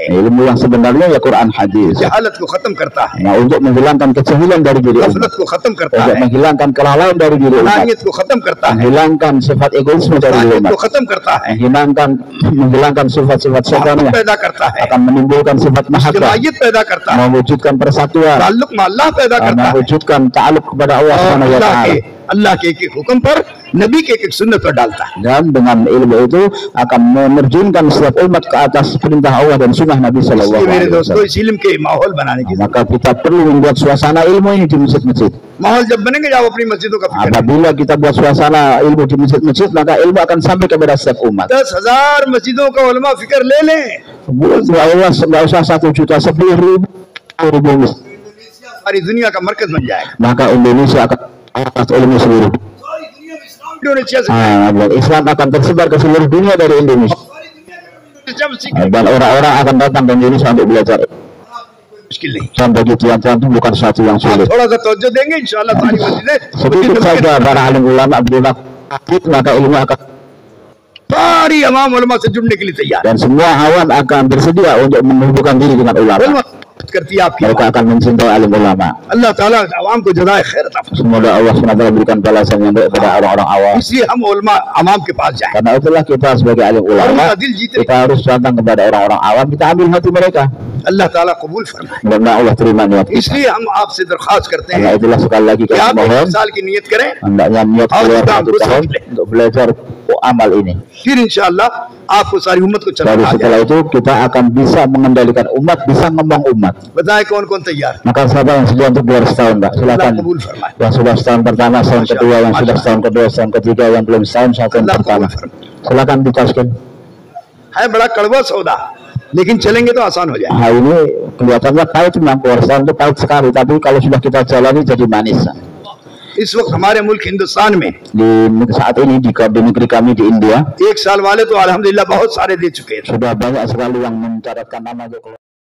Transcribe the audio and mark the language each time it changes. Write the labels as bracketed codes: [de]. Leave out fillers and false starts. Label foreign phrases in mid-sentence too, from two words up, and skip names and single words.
[id] Ilmu yang sebenarnya ya Quran hadis. [ur] جہالت کو ختم کرتا ہے, [id] Nah, untuk menghilangkan kejahilan dari diri umat, [ur] غفلت کو ختم کرتا untuk है, [id] menghilangkan kelalaian dari diri umat, [ur] نانیت کو ختم کرتا ہے, [id] menghilangkan sifat egoisme dari diri ताकत umat, [ur] کو ختم کرتا ہے, [id] menghilangkan sifat-sifat मोहब्बत setannya, [ur] پیدا کرتا ہے, [id] akan menimbulkan sifat mahabbah, [ur] اجتماعیت پیدا کرتا ہے, [id] mewujudkan persatuan, [ur] تعلق میں اللہ پیدا کرتا ہے, [id] mewujudkan ta'aluk kepada Allah [ur] और [ar] Subhanahu wa taala. [ur] اللہ کے ایک حکم پر، نبی کے ایک سنت پر ڈالتا ہے. [id] Dan dengan ilmu itu akan menerjunkan setiap umat ke atas perintah Allah dan sunnah Nabi Sallallahu [ur] اس لیے میرے Alaihi दोस्तों, Wasallam. اس علم کے ماحول بنانے کی [id] Maka kita perlu membuat suasana ilmu ini di masjid-masjid. [ur] ماحول جب بنیں گے، آپ اپنی مسجدوں کا فکر کریں. [id] Apabila kita buat suasana ilmu di masjid-masjid, maka ilmu akan sampai kepada setiap umat. [ur] 10,000 مسجدوں کا علما فکر لے لیں, [id] Nggak usah 1 juta, 10.000 masjid. [ur] ساری دنیا کا مرکز بن جائے گا. [id] Maka Indonesia akan atas ilmu seluruh. [ur] انڈونیشیا سے [id] Islam akan tersebar ke seluruh dunia dari Indonesia. [ur] جب سیکھیں, [id] Dan orang-orang akan datang ke Indonesia untuk belajar. [ur] مشکل نہیں. [id] Dan bagi tuan-tuan itu bukan sesuatu yang आप sulit. [ur] تھوڑا سا توجہ دیں گے، ان شاء اللہ ساری مسجدیں [id] Sedikit saja para alim ulama berdoa, maka ilmu akan, [ur] ساری عوام علما سے جڑنے کے لیے تیار ہے. [id] dan semua awam akan bersedia untuk menghubungkan diri dengan ulama. [ur] علما کرتی ہے آپ کی [id] Mereka akan mencintai alim ulama. [ur] اللہ تعالیٰ عوام کو جزائے خیر عطا فرمائے. [id] Semoga Allah SWT berikan balasan yang baik kepada orang-orang awam. [ur] اس لیے ہم علما عوام کے پاس جائیں, [id] Karena itulah kita sebagai alim और ulama, [ur] ان کا دل جیتے, [id] kita harus datang kepada orang-orang awam, kita ambil hati mereka. [ur] اللہ تعالیٰ قبول فرمائے. [id] Mudah-mudahan Allah terima niat kita. [ur] اس لیے ہم آپ سے درخواست کرتے Karena हैं [id] itulah sekali lagi कि kami आप mohon, [ur] 1 سال کی نیت کریں, [id] hendaknya niat और keluar kita 1 आपको tahun [ur] سیکھ لیں. [id] untuk belajar amal ini. [ur] پھر ان شاء اللہ آپ کو ساری امت کو Baru چلانا آ setelah जाए। [id] itu kita akan bisa mengendalikan umat, bisa ngomong umat. [ur] بتائیں کون کون تیار ہے? [id] Maka siapa yang sedia untuk keluar setahun, Pak? अल्लाह Silakan. [ur] قبول فرمائے. [id] Yang sudah setahun pertama, setahun Masya kedua, yang Allah, sudah Masya setahun kedua, setahun ketiga, yang belum setahun, setahun अल्लाह pertama. [ur] قبول فرمائے. [id] Silakan ditaskin. [ur] ہے بڑا کڑوا سودا، لیکن چلیں گے تو آسان ہو جائے. [id] Hal ini kelihatannya pahit, memang keluar setahun itu pahit sekali, tapi kalau sudah kita jalani jadi manis. [ur] اس وقت ہمارے ملک ہندوستان میں [id] Saat ini di negeri kami di India [ur] 1 سال والے تو الحمدللہ بہت سارے دے چکے ہیں. [id] sudah banyak sekali yang mencatatkan nama